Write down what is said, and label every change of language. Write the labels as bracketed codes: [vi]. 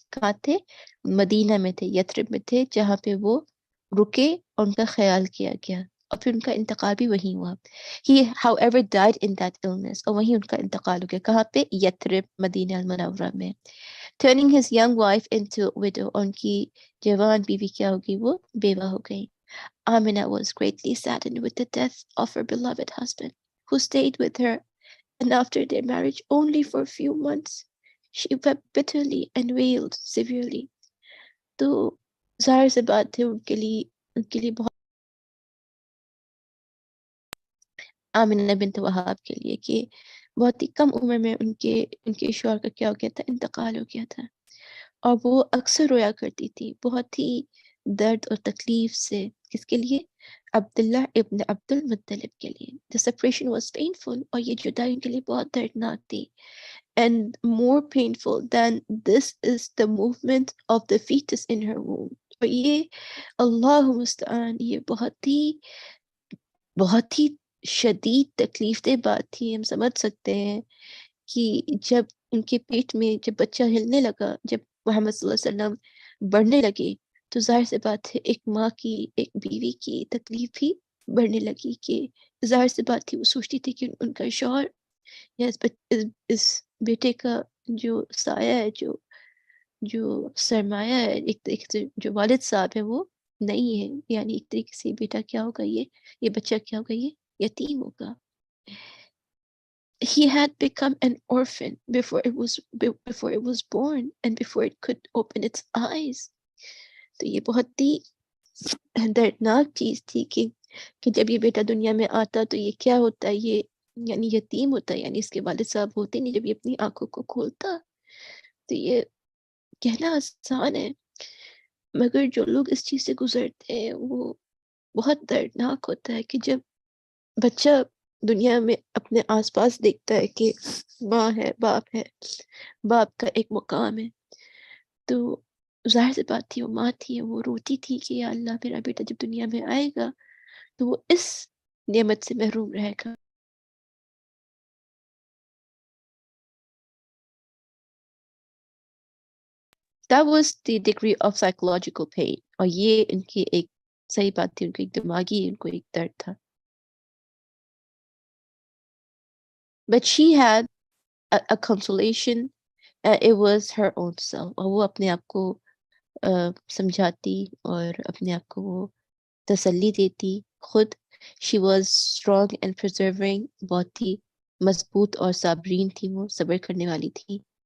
[ur] کہاں تھے؟ مدینہ میں تھے، یثرب میں تھے، جہاں پہ وہ رکے اور ان کا خیال کیا گیا، اور پھر ان کا انتقال بھی وہیں ہوا. [en] He however died in that illness، [ur] اور وہیں ان کا انتقال ہو گیا. کہاں پہ؟ یثرب، مدینہ المنورہ میں. [en] Turning his young wife into a widow، [ur] ان کی جوان بیوی کیا ہوگی؟ وہ بیوہ ہو گئی. [en] Aminah was greatly saddened with the death of her beloved husband, who stayed with her, and after their marriage only for a few months, she wept bitterly and wailed severely. [ur] تو ظاہر سے بات ہے ان کے لیے بہت، آمنہ بنت وہاب کے لیے، کہ بہت ہی کم عمر میں ان کے شوہر کا کیا ہو گیا تھا؟ انتقال ہو گیا تھا، اور وہ اکثر رویا کرتی تھی بہت ہی درد اور تکلیف سے. کس کے لیے؟ عبداللہ ابن عبد المطلب کے لیے. [en] The separation was painful، [ur] اور یہ جدائی ان کے لیے بہت دردناک تھی. [en] And more painful than this is the movement of the fetus in her womb. [ur] اور یہ اللہ مستعان، یہ بہت ہی شدید تکلیف دہ بات تھی. ہم سمجھ سکتے ہیں کہ جب ان کے پیٹ میں جب بچہ ہلنے لگا، جب محمد صلی اللہ علیہ وسلم بڑھنے لگے، تو ظاہر سے بات ہے ایک ماں کی، ایک بیوی کی تکلیف بھی بڑھنے لگی. کہ ظاہر سے بات تھی وہ سوچتی تھی کہ ان کا شوہر یا اس بیٹے کا جو سایہ ہے، جو سرمایہ ہے، ایک طریقے سے جو والد صاحب ہے وہ نہیں ہے. یعنی ایک طریقے سے بیٹا کیا ہوگا، یہ بچہ کیا ہوگا، یہ یتیم ہوگا. [en] He had become an orphan before it was born and before it could open its eyes. [ur] تو یہ بہت ہی دردناک چیز تھی کہ جب یہ بیٹا دنیا میں آتا تو یہ کیا ہوتا ہے، یہ یعنی یتیم ہوتا ہے، یعنی اس کے والد صاحب ہوتے نہیں جب یہ اپنی آنکھوں کو کھولتا. تو یہ کہنا آسان ہے، مگر جو لوگ اس چیز سے گزرتے ہیں وہ بہت دردناک ہوتا ہے. کہ جب بچہ دنیا میں اپنے آس پاس دیکھتا ہے کہ ماں ہے، باپ کا ایک مقام ہے، تو ظاہر سی بات تھی وہ ماں تھی، وہ روتی تھی کہ یا اللہ میرا بیٹا جب دنیا میں آئے گا تو وہ اس نعمت سے محروم رہے گا. [en] That was the degree of psychological pain. [ur] اور یہ ان کی ایک صحیح بات تھی، ان کو ایک دماغی، ان کو ایک درد تھا. [en] But she had a consolation. It was her own self. [ur] اور وہ اپنے آپ کو سمجھاتی اور اپنے آپ کو وہ تسلی دیتی خود. [en] She was strong and persevering. [ur] بہت ہی مضبوط اور صابرین تھی، وہ صبر کرنے والی تھی.